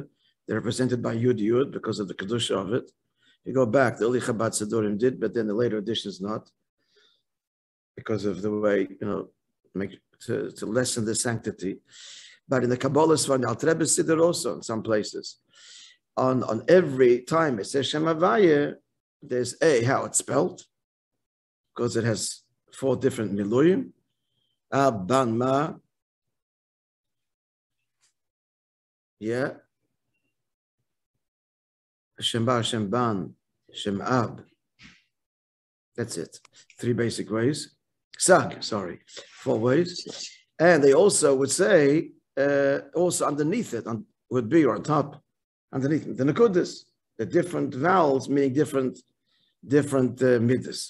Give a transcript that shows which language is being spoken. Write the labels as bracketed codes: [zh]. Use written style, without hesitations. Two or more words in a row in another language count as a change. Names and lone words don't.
[en] They're represented by [he] יוד יוד [en] because of the Kedusha of it. If you go back, the early Chabad Sidurim did, but then the later editions not, because of the way, to lessen the sanctity. But in the Kabbalah Svan, Al Rebbe Siddur also in some places. On every time it says [he] שם הוי"ה, [en] there's how it's spelled, because it has 4 different miluyim. Ab, ban, ma. Yeah. [he] שם בא, שם ב"ן, שם ע"ב. [en] That's it. 3 basic ways. Ksag, 4 ways. And they also would say, also underneath it, would be, or on top, underneath it, the Nakudas, the different vowels meaning different midas.